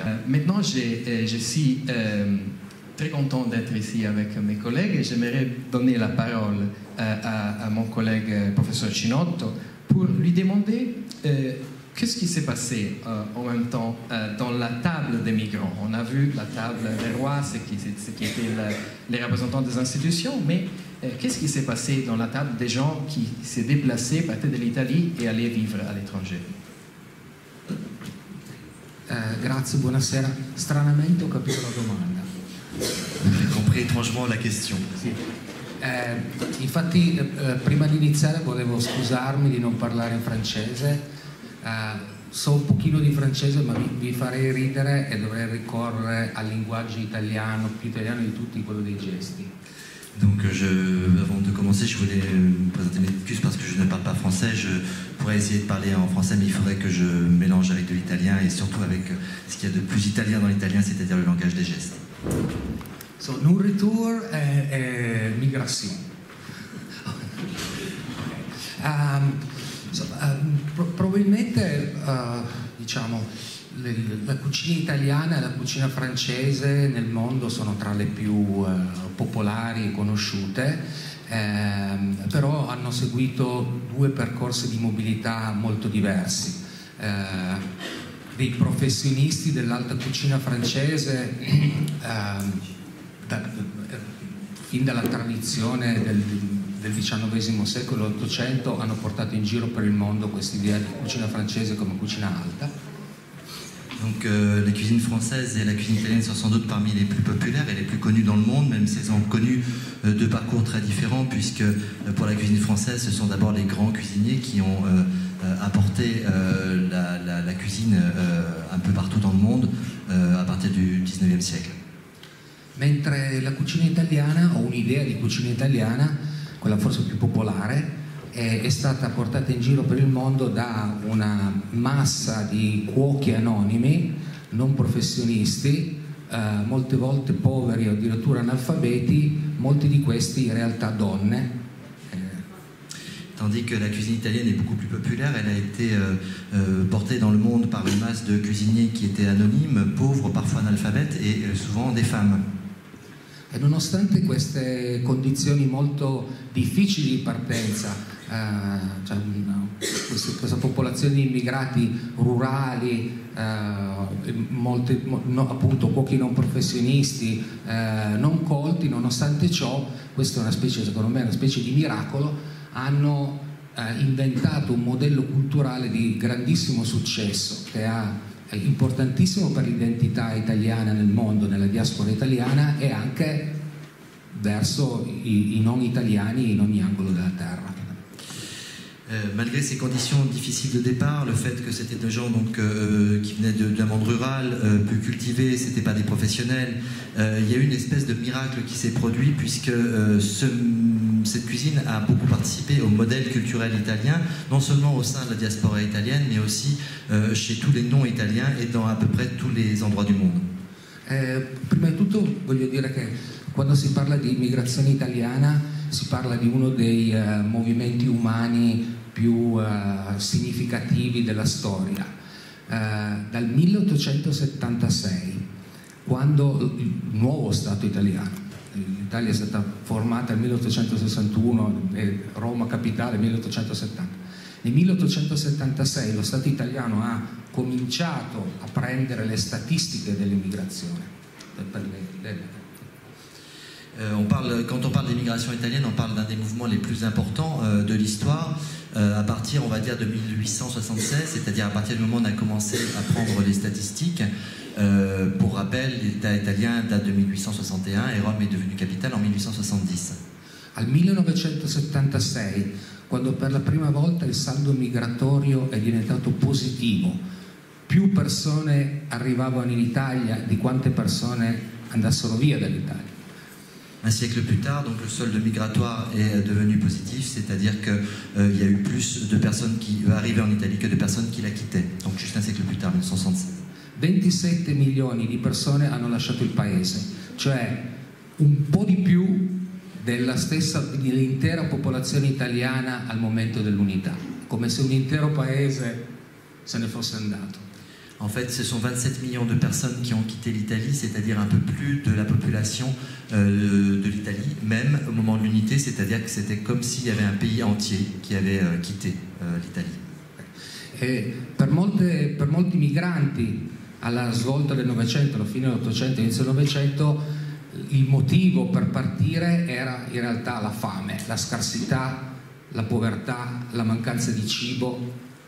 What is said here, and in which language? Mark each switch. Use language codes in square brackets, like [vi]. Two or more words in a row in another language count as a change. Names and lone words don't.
[fr] Maintenant, je suis très content d'être ici avec mes collègues et j'aimerais donner la parole à mon collègue professeur Cinotto pour lui demander qu'est-ce qui s'est passé en même temps dans la table des migrants. On a vu la table des rois, ce qui étaient les représentants des institutions, mais qu'est-ce qui s'est passé dans la table des gens qui s'est déplacés, partaient de l'Italie et allaient vivre à l'étranger? [it] Grazie, buonasera. Stranamente ho capito la domanda. [fr] J'ai compris étrangement la question. [it] Sì. Infatti prima di iniziare volevo scusarmi di non parlare in francese. So un pochino di francese, ma vi farei ridere e dovrei ricorrere al linguaggio italiano, più italiano di tutti, quello dei gesti. [fr] Donc avant de commencer, je voulais me présenter mes excuses parce que je ne parle pas français. Je pourrais essayer de parler en français, mais il faudrait que je mélange avec de l'italien et surtout avec ce qu'il y a de plus italien dans l'italien, c'est-à-dire le langage des gestes. [it] So, non retour e migrazione. Probabilmente diciamo la cucina italiana e la cucina francese nel mondo sono tra le più popolari e conosciute, però hanno seguito due percorsi di mobilità molto diversi. Dei professionisti dell'alta cucina francese fin dalla tradizione del XIX secolo e dell'Ottocento hanno portato in giro per il mondo questa idea di cucina francese come cucina alta. [fr] Donc la cuisine française et la cuisine italienne sont sans doute parmi les plus populaires et les plus connues dans le monde, même si elles ont connu deux parcours très différents, puisque pour la cuisine française, ce sont d'abord les grands cuisiniers qui ont apporté la cuisine un peu partout dans le monde à partir du XIXe siècle. [it] Mentre la cucina italiana, o un'idea di cucina italiana, quella forse più popolare, è stata portata in giro per il mondo da una massa di cuochi anonimi, non professionisti, molte volte poveri o addirittura analfabeti, molti di questi in realtà donne. [fr] Tandis que la cuisine italienne est beaucoup plus populaire, elle a été portée dans le monde par une masse de cuisiniers qui étaient anonymes, pauvres, parfois analphabètes et souvent des femmes. [it] E nonostante queste condizioni molto difficili di partenza, questa popolazione di immigrati rurali, appunto cuochi non professionisti, non colti, nonostante ciò, questa è una specie, secondo me, una specie di miracolo, hanno inventato un modello culturale di grandissimo successo che è importantissimo per l'identità italiana nel mondo, nella diaspora italiana e anche verso i non italiani in ogni angolo della terra. [fr] Malgré ces conditions difficiles de départ, le fait que c'était des gens donc, qui venaient d'un monde rural, peu cultivé, c'était pas des professionnels, il y a eu une espèce de miracle qui s'est produit puisque cette cuisine a beaucoup participé au modèle culturel italien, non seulement au sein de la diaspora italienne, mais aussi chez tous les non-italiens et dans à peu près tous les endroits du monde. [it] Prima di tutto voglio dire che quando si parla di immigrazione italiana si parla di uno dei movimenti umani più significativi della storia. Dal 1876, quando il nuovo Stato italiano, l'Italia è stata formata nel 1861 e Roma capitale nel 1870. Nel 1876 lo Stato italiano ha cominciato a prendere le statistiche dell'immigrazione. [fr] Quand on parle d'immigration italienne, on parle d'un des mouvements les plus importants de l'histoire, à partir, on va dire, de 1876, c'est-à-dire à partir du moment où on a commencé à prendre les statistiques. Pour rappel, l'État italien date de 1861 et Rome est devenue capitale en 1870. [it] Al 1976, quando per la prima volta il saldo migratorio è diventato positivo, più persone arrivavano in Italia di quante persone andassero via dall'Italia. [fr] Un siècle plus tard, donc le solde migratoire est devenu positif, c'est-à-dire qu'il y a eu plus de personnes qui arrivaient en Italie que de personnes qui la quittaient. Donc juste un siècle plus tard, 1976. [it] 27 milioni di persone hanno lasciato il paese, cioè un po' di più dell'intera popolazione italiana al momento dell'unità, come se un intero paese se ne fosse andato. [fr] En fait, ce sont 27 millions de personnes qui ont quitté l'Italie, c'est-à-dire un peu plus de la population de l'Italie, même au moment de l'unité, c'est-à-dire que c'était comme s'il y avait un pays entier qui avait quitté l'Italie. [it] E per molti migranti alla svolta del Novecento, alla fine dell'Ottocento, inizio del Novecento, il motivo per partire era in realtà la fame, la scarsità, la povertà, la mancanza di cibo.